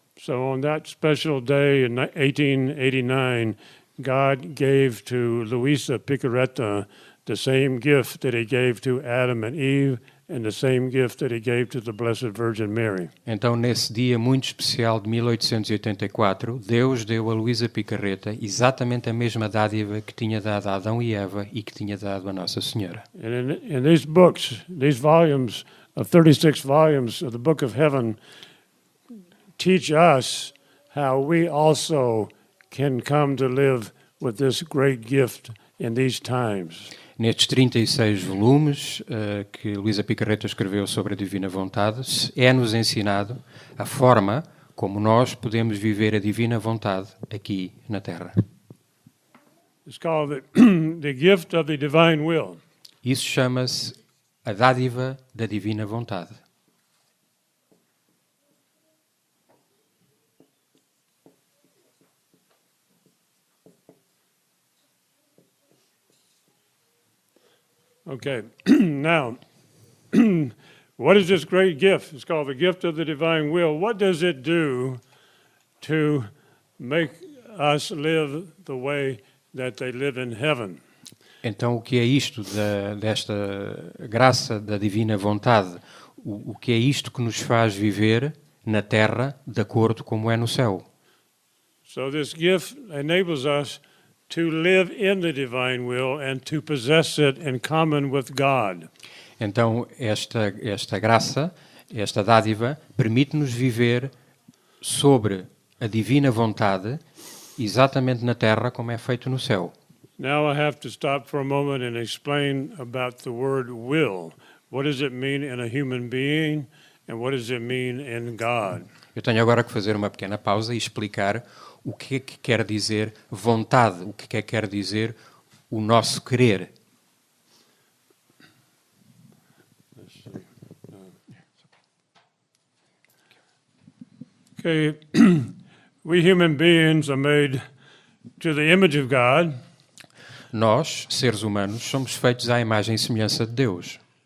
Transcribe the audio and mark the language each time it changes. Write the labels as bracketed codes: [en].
[en] So on that special day in 1889, God gave to Luisa Picarreta the same gift that he gave to Adam and Eve and the same gift that he gave to the Blessed Virgin Mary. [pt] Então, nesse dia muito especial de 1884, Deus deu a Luísa Picarreta exatamente a mesma dádiva que tinha dado a Adão e Eva e que tinha dado a Nossa Senhora. [en] And in these books, these volumes of 36 volumes of the Book of Heaven teach us how we also can come to live with this great gift in these times. [pt] Nestes 36 volumes que Luísa Picarreta escreveu sobre a Divina Vontade, é-nos ensinado a forma como nós podemos viver a Divina Vontade aqui na Terra. [en] It's called the gift of the divine will. [pt] Isso chama-se a dádiva da Divina Vontade. [en] Okay, now, what is this great gift? It's called the gift of the divine will. What does it do to make us live the way that they live in heaven? [pt] Então, o que é isto desta graça da Divina Vontade? O que é isto que nos faz viver na Terra de acordo como é no céu? [en] So this gift enables us to live in the divine will and to possess it in common with God. [pt] Então, esta graça, esta dádiva, permite-nos viver sobre a divina vontade, exatamente na terra como é feito no céu. [en] Now I have to stop for a moment and explain about the word will. What does it mean in a human being and what does it mean in God? [pt] Eu tenho agora que fazer uma pequena pausa e explicar o que é que quer dizer vontade, o que é que quer dizer o nosso querer. [en] Okay, we human beings are made to the image of God. [pt] Nós, seres humanos, somos feitos à imagem e semelhança de Deus.